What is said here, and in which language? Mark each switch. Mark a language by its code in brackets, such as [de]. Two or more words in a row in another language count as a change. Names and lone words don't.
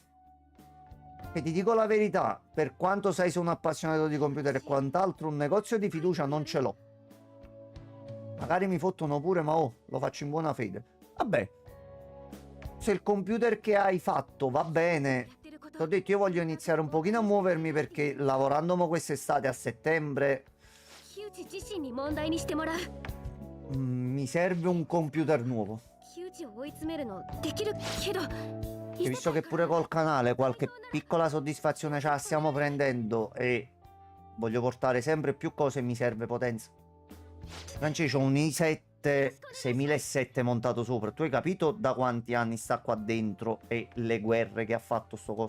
[it] E ti dico la verità, per quanto sai sono appassionato di computer e quant'altro, un negozio di fiducia non ce l'ho. Magari mi fottono pure, ma oh, lo faccio in buona fede. Vabbè, se il computer che hai fatto va bene, ti ho detto io voglio iniziare un pochino a muovermi perché lavorando mo quest'estate a settembre [ja] 木内自身に問題にしてもらう。 [it] mi serve un computer nuovo. [ja] 木内を追い詰めるのできるけど、 [it] E visto che pure col canale qualche piccola soddisfazione ce la stiamo prendendo e voglio portare sempre più cose, mi serve potenza. Francesco, ho un i7 6007 montato sopra. Tu hai capito da quanti anni sta qua dentro e le guerre che ha fatto sto coso?